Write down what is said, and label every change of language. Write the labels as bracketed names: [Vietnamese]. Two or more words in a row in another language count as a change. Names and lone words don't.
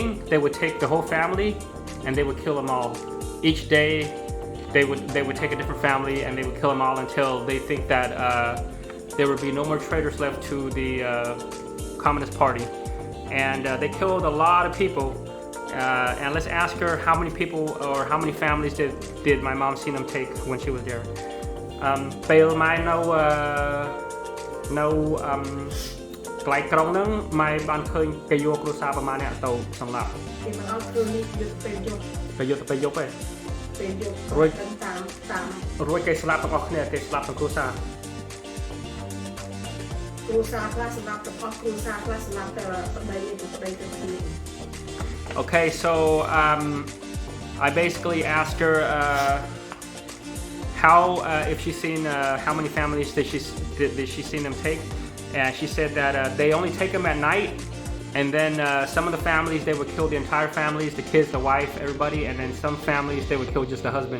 [English] They would take the whole family and they would kill them all. Each day they would take a different family and they would kill them all until they think that there would be no more traitors left to the Communist Party. And they killed a lot of people. And let's ask her how many people or how many families did my mom see them take when she was there. [Khmer] ពេលម៉ែនៅកន្លែងក្រុងហ្នឹងម៉ែបានឃើញគេយកគ្រួសារប្រមាណអ្នកទៅសម្លាប់គេមិនអត់ធ្វើនេះយកទៅពេលយប់ទេពេលយប់រួចរួចគេស្លាប់ទាំងអស់គ្នាគេស្លាប់ទាំងគ្រួសារ ខ្លះសម្លាប់ទាំងអស់គ្រួសារខ្លះសម្លាប់តែប្តីទៅគ្នា [English] Okay, so I basically asked her how if she's seen how many families did she seen them take, and she said that they only take them at night, and then some of the families they would kill the entire families, the kids, the wife, everybody, and then some families they would kill just the husband.